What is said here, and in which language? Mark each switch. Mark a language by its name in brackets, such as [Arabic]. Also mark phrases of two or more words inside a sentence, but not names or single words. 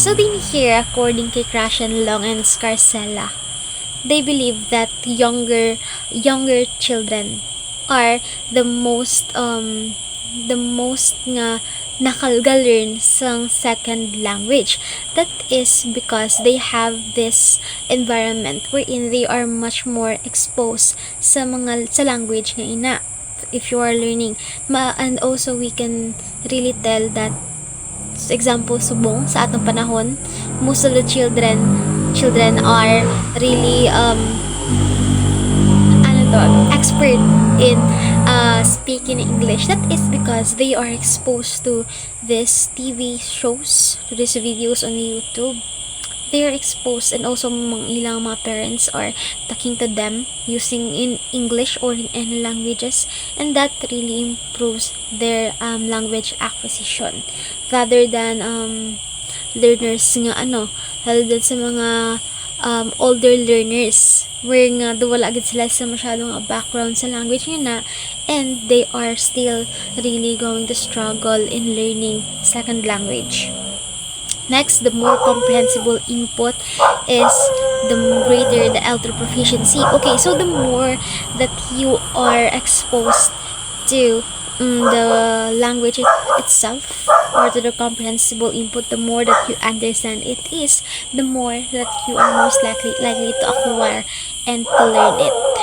[English] So din here, according to Krashen, Long, and Scarcella, they believe that younger children are the most [Cebuano] nga nakalga-learn sang [English] second language. That is because they have this environment wherein they are much more exposed [Cebuano] sa language nga ina. [English] If you are learning, and also we can really tell that, example, [Cebuano] subong sa atong panahon, [English] most of the children are really expert in speaking English. That is because they are exposed to these TV shows, to these videos on YouTube. They are exposed, and also [Cebuano] ilang mga [English] parents are talking to them using in English or in any languages, and that really improves their language acquisition rather than learners nga rather than [Cebuano] sa mga [English] older learners where [Cebuano] nga wala agad sila sa masyadong background sa language nga na, [English] and they are still really going to struggle in learning second language. Next, the more comprehensible input is the greater the elder proficiency. Okay, so the more that you are exposed to the language itself or to the comprehensible input, the more that you understand it is, the more that you are most likely to acquire and to learn it.